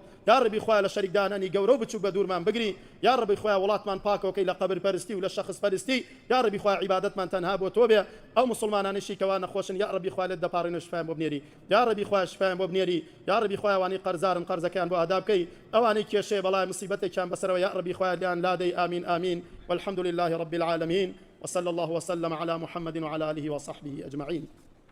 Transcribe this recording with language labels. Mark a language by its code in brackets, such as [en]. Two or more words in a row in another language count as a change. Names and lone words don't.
[ckb] یا ڕەبی خوایە لە شەریکدانانی گەورە و بچووک بە دوورمان بگری. یا ڕەبی خوایە وڵاتمان پاکەوەکەی لە قەبر پەرستی و لە شەخص پەرستی. یا ڕەبی خوایە عیبادەتمان تەنها بۆ تۆ بێ. ئەو موسڵمانانیشی کەوا نەخۆشن یا ڕەبی خوایە لێت دەپاڕێنە و شفایان بۆ بنێری. یا ڕەبی خوایە شفایان بۆ بنێری. یا ڕەبی خوایە ئەوانەی قەرزارن قەرزەکەیان بۆ ئادا بکەی، ئەوانەی کێشەیە بەڵای مصیبەتێکیان بەسەرەوە یا ڕەبی خوایە لیان لادەی ئامین ئامین. [ar] والحمد لله رب العالمين وصلى الله وسلم على محمد وعلى آله وصحبه أجمعين.